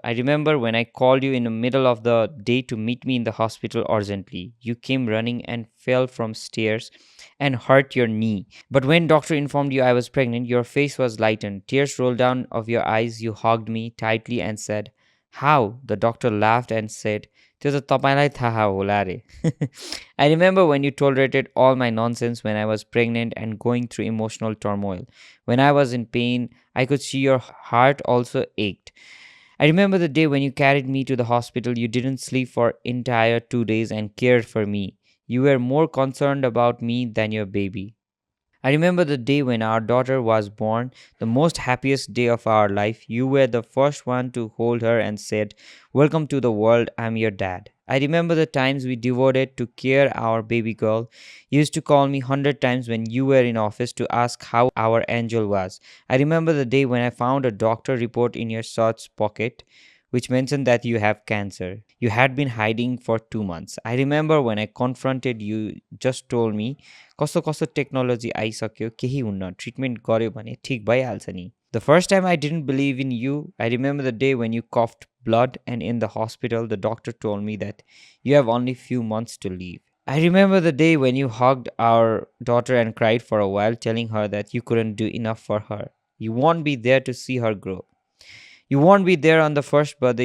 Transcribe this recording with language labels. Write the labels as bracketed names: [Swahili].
[English] I remember when I called you in the middle of the day to meet me in the hospital urgently. You came running and fell from stairs and hurt your knee. But when doctor informed you I was pregnant, your face was lightened. Tears rolled down of your eyes. You hugged me tightly and said, how? The doctor laughed and said, [Nepali] त्यो त तपाईँलाई थाहा होला रे. [English] I remember when you tolerated all my nonsense when I was pregnant and going through emotional turmoil. When I was in pain, I could see your heart also ached. I remember the day when you carried me to the hospital. You didn't sleep for entire 2 days and cared for me. You were more concerned about me than your baby. I remember the day when our daughter was born, the most happiest day of our life. You were the first one to hold her and said, welcome to the world, I'm your dad. I remember the times we devoted to care our baby girl. You used to call me 100 times when you were in office to ask how our angel was. I remember the day when I found a doctor report in your shorts pocket which mentioned that you have cancer. You had been hiding for 2 months. I remember when I confronted you, just told me, [Nepali] कस्तो कस्तो technology आइसक्यो केही हुन्न treatment गर्यो भने ठिक भइहाल्छ नि. [English] The first time I didn't believe in you, I remember the day when you coughed blood and in the hospital the doctor told me that you have only few months to live. I remember the day when you hugged our daughter and cried for a while telling her that you couldn't do enough for her. You won't be there to see her grow. You won't be there on the first birthday.